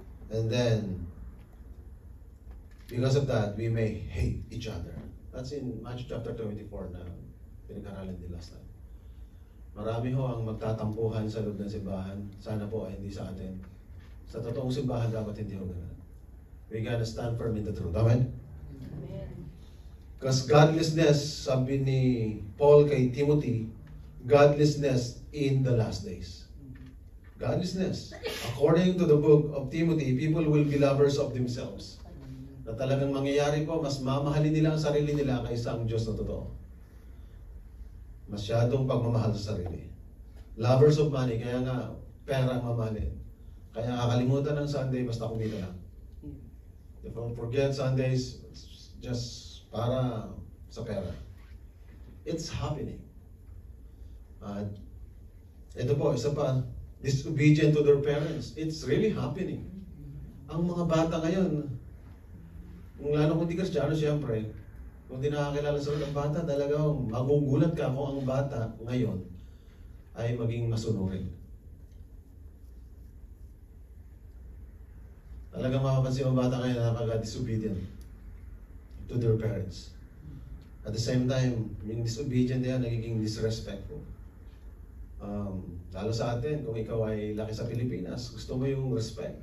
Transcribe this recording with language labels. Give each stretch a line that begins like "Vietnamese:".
English: And then, because of that, we may hate each other. That's in Matthew chapter 24
Filipino: na pinag-aralan din
English: last time.
Filipino: Marami ho ang magtatampuhan sa loob ng simbahan. Sana po ay hindi sa atin. Sa totoong simbahan, dapat hindi ho ganun.
English: We gotta stand firm in the truth. Amen? Because godlessness,
Filipino: sabi ni Paul kay Timothy,
English: godlessness in the last days. Godlessness. According to the book of Timothy, people will be lovers of themselves.
Filipino: Na talagang mangyayari po, mas mamahalin nila ang sarili nila kaysa ang Diyos na totoo. Masyadong pagmamahal sa sarili.
English: Lovers of money,
Filipino: kaya nga pera ang mamahalin. Kaya kakalimutan ng Sunday, basta kumita lang.
English: If I forget Sundays, just
Filipino: para sa pera.
English: It's happening.
Filipino: Ito po, isa pa,
English: disobedient to their parents. It's really happening.
Filipino: Ang mga bata ngayon, kung lalo kung di Kristiyano, siyempre, kung di nakakilala sa ng bata, talagang magugulat ka kung ang bata ngayon ay maging masunurin. Talagang makapansin ang bata ngayon na napaka-disobedient
English: to their parents. At the same time,
Filipino: yung disobedient yan, nagiging
English: disrespectful.
Filipino: Lalo sa atin, kung ikaw ay laki sa Pilipinas, gusto mo yung respect.